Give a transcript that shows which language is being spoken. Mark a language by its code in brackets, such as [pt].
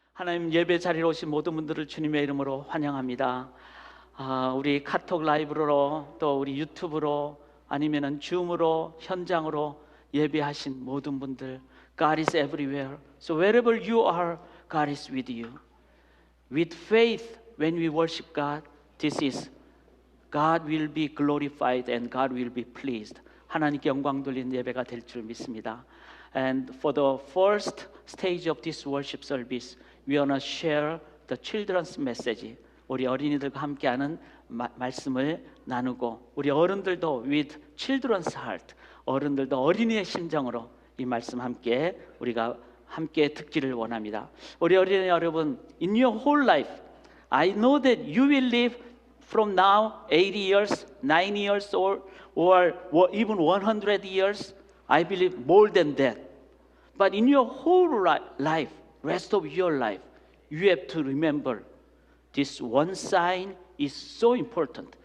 [ko] 하나님 예배 자리에 오신 모든 분들을 주님의 이름으로 환영합니다. 우리 카톡 라이브로 또 우리 유튜브로 아니면은 줌으로 현장으로 예배하신 모든 분들, [en] God is everywhere. So wherever you are, God is with you. With faith, when we worship God, this is God will be glorified and God will be pleased. [ko] 하나님께 영광 돌리는 예배가 될 줄 믿습니다. [en] And for the first stage of this worship service, we want to share the children's message. [ko] 우리 어린이들과 함께하는 말씀을 나누고 우리 어른들도 [en] with children's heart, [ko] 어른들도 어린이의 심정으로 이 말씀 함께 우리가 함께 듣기를 원합니다. 우리 어린이 여러분, [en] in your whole life, I know that you will live from now 80 years, 90 years old, or even 100 years. I believe more than that. But in your whole life, rest of your life, you have to remember this one sign is so important.